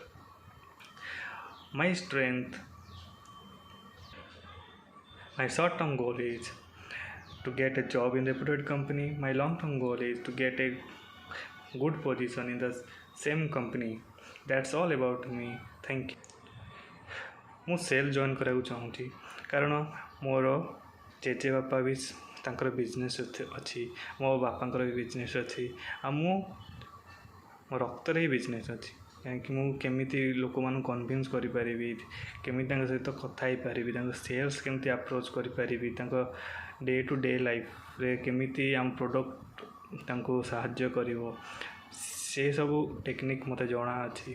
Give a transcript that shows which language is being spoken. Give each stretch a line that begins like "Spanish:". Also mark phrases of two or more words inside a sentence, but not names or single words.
English: My strength, my short-term goal is to get a job in a reputed company. My long-term goal is to get a good position in the same company. That's all about me. Thank you.
Odia: ମୁଁ
English: sale join
Odia: କରିବାକୁ ଚାହୁଁଛି କାରଣ ମୋର ଜେଜେବାପା ବି ତାଙ୍କର ବିଜନେସ୍ ଅଛି, ମୋ ବାପାଙ୍କର ବି ବିଜନେସ୍ ଅଛି, ଆଉ ମୋ ରକ୍ତରେ ହିଁ ବିଜନେସ୍ ଅଛି। କାହିଁକି ମୁଁ କେମିତି ଲୋକମାନଙ୍କୁ କନଭିନ୍ସ କରିପାରିବି, କେମିତି ତାଙ୍କ ସହିତ କଥା ହେଇପାରିବି, ତାଙ୍କ ସେଲ୍ସ କେମିତି ଆପ୍ରୋଚ୍ କରିପାରିବି, ତାଙ୍କ
English: day to day lifeରେ
Odia: କେମିତି ଆମ ପ୍ରଡ଼କ୍ଟ ତାଙ୍କୁ ସାହାଯ୍ୟ କରିବ, ସେସବୁ ଟେକ୍ନିକ୍ ମୋତେ ଜଣା ଅଛି।